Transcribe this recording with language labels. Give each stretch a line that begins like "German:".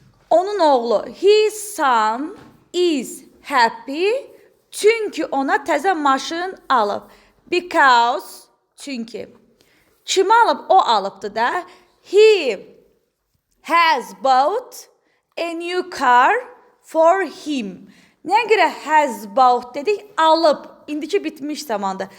Azerbaijani: Onun oğlu,
English: his son is happy.
Azerbaijani: Çünkü ona təzə maşın alıb. Because, çünkü. Kimi alıb? O alıbdı da.
English: He has bought a new car for him.
Azerbaijani: Nəyə görə
English: has bought
Azerbaijani: dedik? Alıb. İndiki bitmiş zamanda.